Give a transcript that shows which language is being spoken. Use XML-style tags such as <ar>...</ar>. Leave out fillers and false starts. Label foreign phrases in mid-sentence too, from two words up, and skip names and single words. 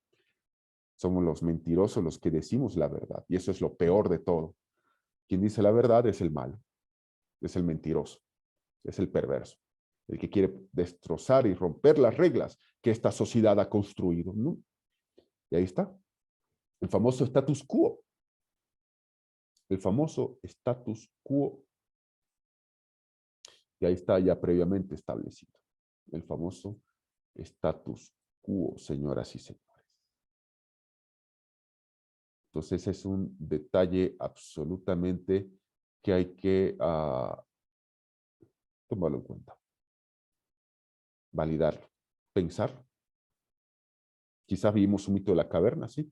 <es>Somos los mentirosos los que decimos la verdad. Y eso es lo peor de todo. Quien dice la verdad es el malo. Es el mentiroso. Es el perverso. El que quiere destrozar y romper las reglas que esta sociedad ha construido, ¿no? Y ahí está. El famoso</es> <la>status quo.</la> <es>El famoso</es> <la>status quo.</la> <es>Y ahí está ya previamente establecido. El famoso</es> <la>status quo,</la> <es>señoras y señores. Entonces es un detalle absolutamente que hay que tomarlo en cuenta. Validarlo. Pensar. Quizás vivimos un mito de la caverna, sí.</es>